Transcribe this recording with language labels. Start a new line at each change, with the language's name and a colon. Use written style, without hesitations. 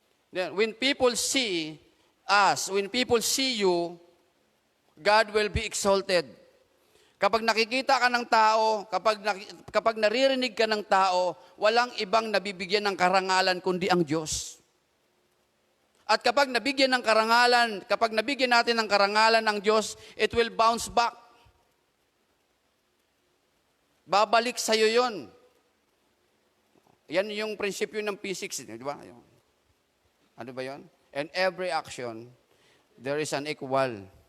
English: When people see us, when people see you, God will be exalted.
Filipino: Kapag nakikita ka ng tao, kapag naririnig ka ng tao, walang ibang nabibigyan ng karangalan kundi ang Diyos. At kapag nabigyan natin ng karangalan ng Diyos,
English: it will bounce back.
Filipino: Babalik sa'yo yun. Yan yung prinsipyo ng physics, di ba? Ano ba yun?
English: And every action, there is an equal.